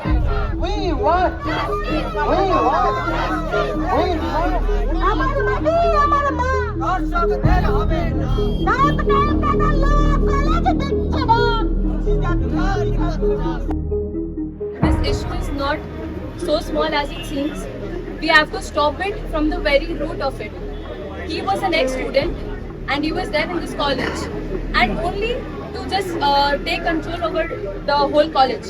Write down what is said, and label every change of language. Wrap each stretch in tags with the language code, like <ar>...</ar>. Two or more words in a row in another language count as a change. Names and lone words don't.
<en>We want. We want. We want.</en> <bn>আমার মাটি আমার মা দর্শকদের হবে না নায়ক নায়িকাদের লোক কলেজ দিচ্ছে না</bn> <en>This issue is not so small as it seems. We have to stop it from the very root of it. He was an ex-student and he was there in this college and only to just take control over the whole college.</en>